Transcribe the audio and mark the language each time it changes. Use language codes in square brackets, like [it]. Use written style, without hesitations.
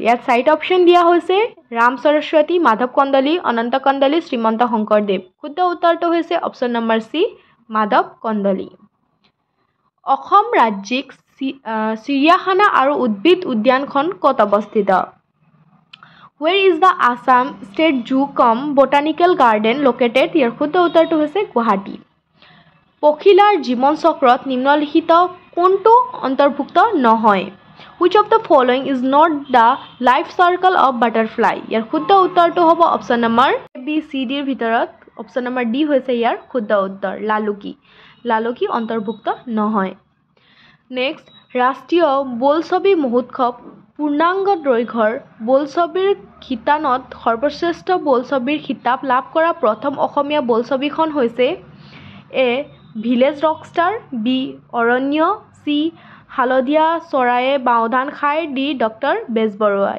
[as] ইয়াত 4টা অপশ্যন দিয়া হৈছে ৰাম সৰস্বতী, মাধৱ কন্দলী, অনন্ত কন্দলী, শ্ৰীমন্ত শংকৰদেৱ। শুদ্ধ উত্তৰটো হৈছে option number C Madhav Kandali. Assam ৰাজ্যিক চিৰিয়াখানা আৰু উদ্ভিদ উদ্যানখন ক'ত অৱস্থিত? [en] Where is the Assam State Zoo cum Botanical Garden located? [as] ইয়াৰ শুদ্ধ উত্তৰটো হৈছে গুৱাহাটী। পখিলাৰ জীৱন চক্ৰত নিম্নলিখিত কোনটো অন্তৰ্ভুক্ত নহয়? [en] Which of the following is not the life cycle of butterfly? [as] ইয়াৰ শুদ্ধ উত্তৰটো হ'ব option number A B C ডিৰ ভিতৰত অপশ্যন নম্বৰ ডি হৈছে ইয়াৰ শুদ্ধ উত্তৰ লালুকি। লালুকি অন্তৰ্ভুক্ত নহয়। নেক্সট ৰাষ্ট্ৰীয় বোলছবি মহোৎসৱ পূৰ্ণাংগ দৈৰ্ঘ্যৰ বোলছবিৰ শিতানত সৰ্বশ্ৰেষ্ঠ বোলছবিৰ খিতাপ লাভ কৰা প্ৰথম অসমীয়া বোলছবিখন হৈছে এ ভিলেজ ৰকষ্টাৰ, বি অৰণ্য, চি হালধীয়া চৰায়ে বাওধান খায়, ডি ডক্টৰ বেজবৰুৱা।